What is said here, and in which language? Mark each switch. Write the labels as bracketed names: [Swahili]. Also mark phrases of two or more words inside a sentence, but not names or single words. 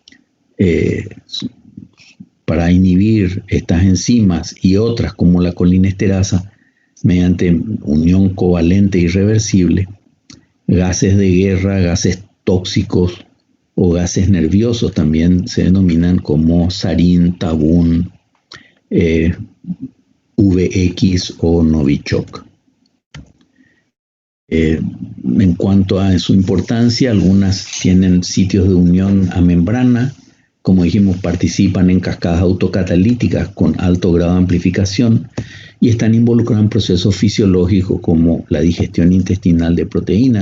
[Spanish] para inhibir estas enzimas y otras como la colinesterasa mediante unión covalente irreversible, gases de guerra, gases tóxicos o gases nerviosos también se denominan como sarín, tabún, VX o Novichok. En cuanto a su importancia, algunas tienen sitios de unión a membrana, como dijimos, participan en cascadas autocatalíticas con alto grado de amplificación y están involucradas en procesos fisiológicos como la digestión intestinal de proteínas.